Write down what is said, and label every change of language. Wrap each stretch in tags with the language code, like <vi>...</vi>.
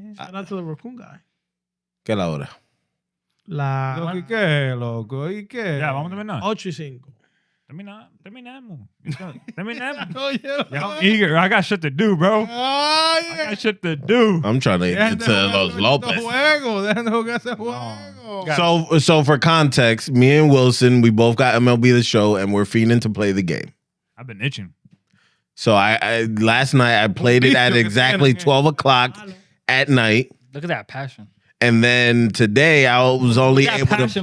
<en>Shout out to the raccoon guy.</en> <es>¿Qué la hora? La ¿Y qué, loco? ¿Y qué? Ya, vamos a terminar. 8 y 5. Terminamos. Terminamos.</es> <en>Oh, yeah. Yeah, I'm eager. I got shit to do, bro. Oh, I yeah. got shit to do. I'm trying to get to Los Lopez.</en> <es>Dejan de jugar ese juego.</es> <en>So for context, me and Wilson, we both got MLB The Show, and we're fiending to play the game. I've been itching. So I last night I played it at exactly 12 o'clock at night. Look at that passion. And then today I was only That able to passion</en>